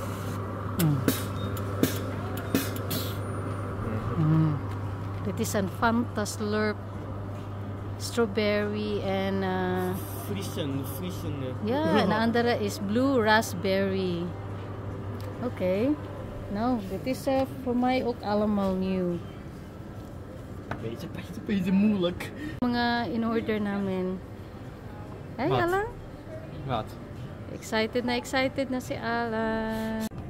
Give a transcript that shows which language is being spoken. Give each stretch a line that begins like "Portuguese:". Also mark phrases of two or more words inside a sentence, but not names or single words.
Dutch: Dit is een Fanta Slurp strawberry en Friesen. ja, en de andere is
English: blue raspberry.
Dutch: Oké. Nou, dit is voor mij ook allemaal nieuw. Beetje moeilijk.
Filipino: Mga in-order namin. Hey,
Dutch: Wat? Alan. Wat?
Filipino: Excited na si Alan.